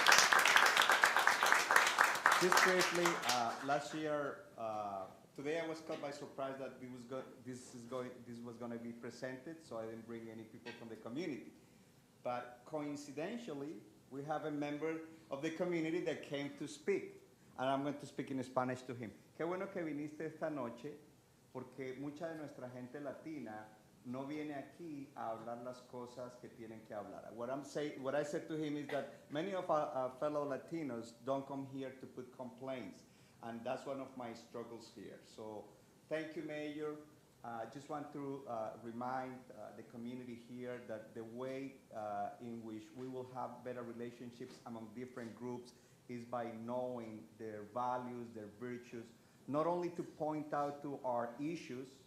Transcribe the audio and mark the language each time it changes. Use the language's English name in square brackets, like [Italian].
[English] Just briefly, last year, today I was caught by surprise that this was going to be presented, so I didn't bring any people from the community. But coincidentally, we have a member of the community that came to speak, and I'm going to speak in Spanish to him. [Spanish] Qué bueno que viniste esta noche, porque mucha de nuestra gente latina no viene aquí a hablar las cosas que tienen que hablar. [English] What I said to him is that many of our fellow Latinos don't come here to put complaints, and that's one of my struggles here. So thank you, Mayor. I just want to remind the community here that the way in which we will have better relationships among different groups is by knowing their values, their virtues, not only to point out to our issues.